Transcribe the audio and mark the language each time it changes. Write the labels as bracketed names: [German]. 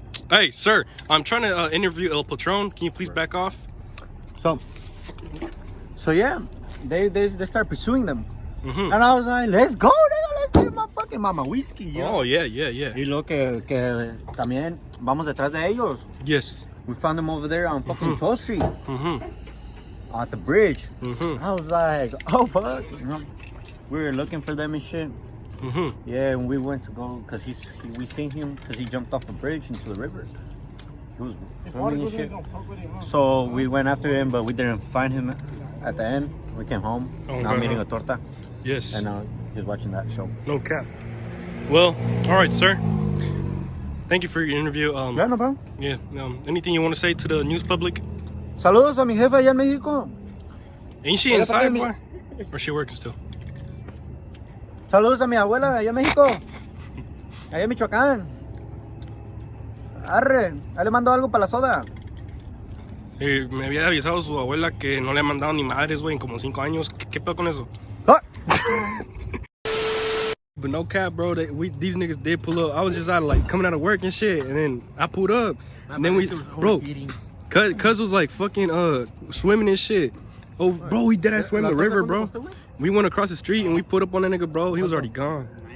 [English] Hey, sir, I'm trying to interview El Patron. Can you please back off? So yeah, they start pursuing them, and I was like, let's go, nigga, let's get my fucking mama whiskey. You know? Oh yeah. [Spanish] Y lo que también vamos detrás de ellos. [English] Yes. We found them over there on fucking 12th Street, at the bridge. I was like, oh fuck, you know? We were looking for them and shit. Yeah, and we went to go because we seen him because he jumped off the bridge into the river. He was swimming and shit. So we went after him, but we didn't find him at the end. We came home. Now I'm eating a torta. Yes. And just watching that show. No cap. Well, all right, sir. Thank you for your interview. Yeah, no problem. Yeah. Anything you want to say to the news public? [Spanish] Saludos a mi jefa allá en México. [English] Ain't she inside, boy? Or she working still? [Spanish] Saludos a mi abuela allá en México. Allá en Michoacán. Arre, ahí le mando algo para la soda. Me había avisado su abuela que no le han mandado ni madres, güey, en como 5 años. ¿Qué pedo con eso? [English] But no cap, bro. These niggas did pull up. I was just coming out of work and shit, and then I pulled up, and then cuz was like fucking swimming and shit. Oh, bro, he dead ass swam the river, bro. We went across the street and we put up on that nigga, bro. He was already gone.